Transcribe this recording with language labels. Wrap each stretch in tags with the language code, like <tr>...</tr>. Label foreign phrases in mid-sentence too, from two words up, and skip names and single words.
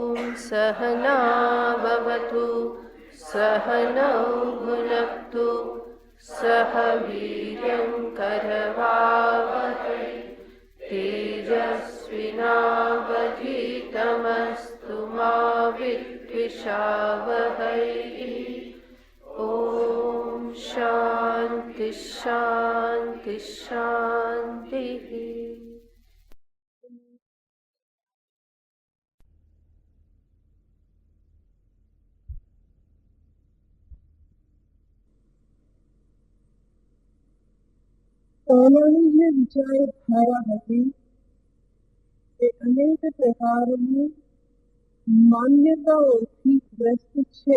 <sa>सहनाववतु सहनौ भुनक्तु सह वीर्यं करवावहै तेजस्विनावधीतमस्तु मा विद्विषावहै। ओम शांति शांति शांति।</sa> <gu>પહેલાની જે વિચારધારા હતી એ અનેક પ્રકારની માન્યતાઓથી ગ્રસ્ત છે.</gu>